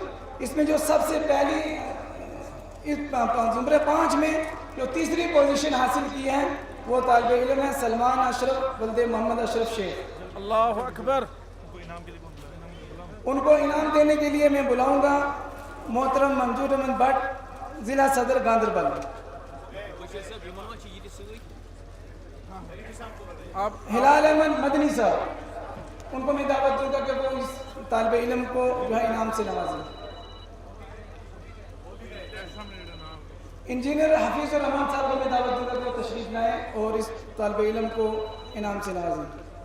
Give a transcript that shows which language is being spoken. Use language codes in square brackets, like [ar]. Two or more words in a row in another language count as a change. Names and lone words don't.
[ur] اس میں جو سب سے پہلی زمرے 5 میں جو تیسری پوزیشن حاصل کی ہے وہ طالب علم ہے سلمان اشرف ولد محمد اشرف شیخ۔ [ar] اللہ اکبر۔ [ur] ان کو انعام دینے کے لیے میں بلاؤں گا محترم منظور احمد بٹ، ضلع صدر گاندربل۔ ہلال احمد مدنی صاحب، ان کو میں دعوت دوں گا کہ وہ اس طالب علم کو جو ہے انعام سے نوازیں۔ انجینئر حفیظ الرحمان صاحب کو میں دعوت دوں گا کہ وہ تشریف لائیں اور اس طالب علم کو انعام سے نوازیں۔